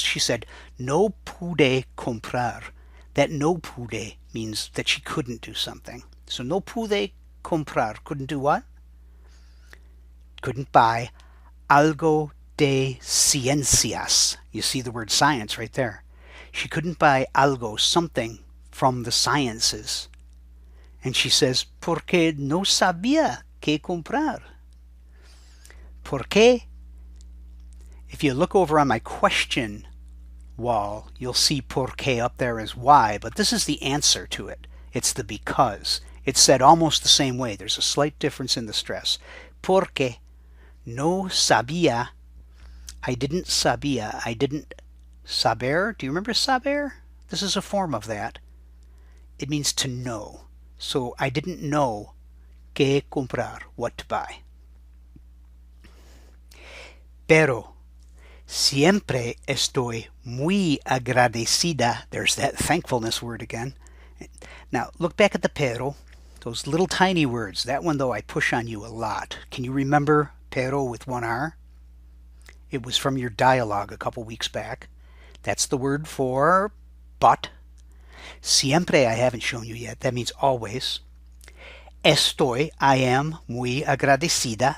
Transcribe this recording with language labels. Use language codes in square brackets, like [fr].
[en] She said, [es] no pude comprar. [en] That [es] no pude [en] means that she couldn't do something. So [es] no pude comprar. [en] Couldn't do what? Couldn't buy [es] algo de ciencias. [en] You see the word science right there. She couldn't buy algo, something from the sciences. And she says, [es] porque no sabía qué comprar. ¿Por qué? [en] If you look over on my question wall, you'll see por qué up there as why, but this is the answer to it. It's the because. It's said almost the same way. There's a slight difference in the stress. [es] Porque no sabía. [en] I didn't sabía. I didn't saber. Do you remember saber? This is a form of that. It means to know. So I didn't know [es] qué comprar, [en] what to buy. [es] Pero siempre estoy muy agradecida. [en] There's that thankfulness word again. Now look back at the pero. Those little tiny words. That one, though, I push on you a lot. Can you remember pero with one R? It was from your dialogue a couple weeks back. That's the word for but. Siempre I haven't shown you yet. That means always. [es] Estoy, [en] I am [es] muy agradecida.